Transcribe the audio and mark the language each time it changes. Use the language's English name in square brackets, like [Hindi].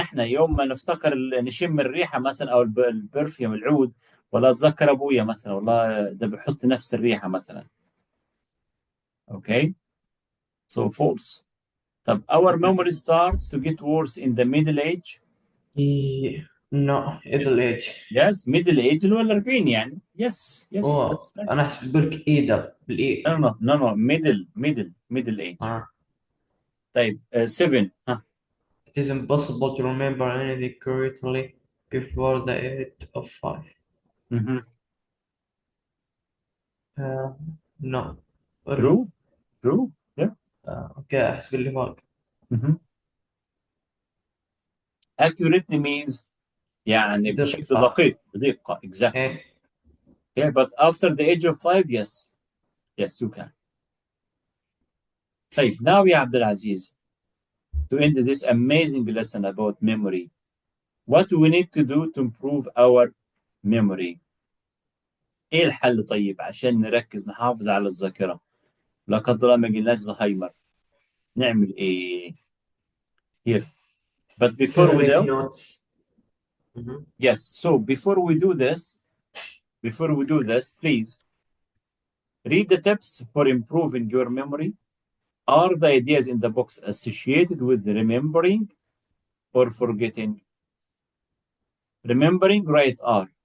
[Arabic] احنا يوم ما نفتكر نشم الريحه مثلا او البرفيوم العود، ولا اتذكر ابويا مثلا والله ده بيحط نفس الريحه مثلا. [English] Okay, so false. طب our memory starts to get worse in the middle age. [Arabic] إيه. [English] No middle age. Yes, middle age [Arabic] اللي هو ال 40 يعني. [English] Yes, yes, that's oh right. [Arabic] انا احسب تقول لك ايدر بالاي. [English] No, no, no, no, middle age. اه. [Arabic] طيب 7. [English] It is impossible to remember anything correctly before the age of 5. Mhm. Uh, no. ولا. True, true. Yeah. [Arabic] اوكي احسب اللي فوق. Mhm. [English] Accurately means [Arabic] يعني بشكل دقة. دقيق، بدقة. Exactly. ايه. [English] Yeah, but after the age of 5, yes. Yes, you can. طيب, now يا عبد العزيز, to end this amazing lesson about memory, what do we need to do to improve our memory? [Arabic] ايه الحل طيب عشان نركز نحافظ على الذاكرة؟ لا قدر الله ما جيناش زهايمر. نعمل ايه؟ Here. [English] But before Gotta we make do, notes. Mhm. yes, so before we do this, please read the tips for improving your memory. Are the ideas in the box associated with remembering or forgetting? Remembering, write R.